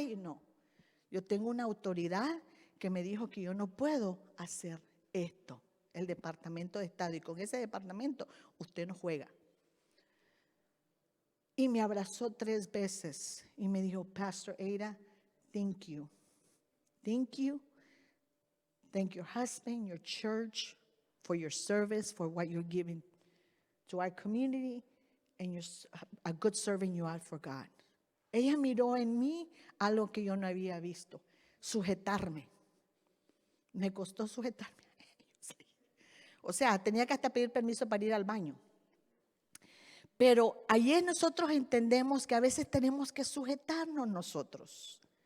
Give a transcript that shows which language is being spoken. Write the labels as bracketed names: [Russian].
[Spanish] Y no, yo tengo una autoridad que me dijo que yo no puedo hacer esto, el Departamento de Estado. Y con ese departamento usted no juega. Y me abrazó 3 veces y me dijo, Pastor Ada, [English] thank you. Thank you. Thank your husband, your church, for your service, for what you're giving to our community, and you're a good servant you are for God. [Spanish] Ella miró en mí algo que yo no había visto, sujetarme. Me costó sujetarme. O sea, tenía que hasta pedir permiso para ir al baño. Pero allí nosotros entendemos que a veces tenemos que sujetarnos nosotros.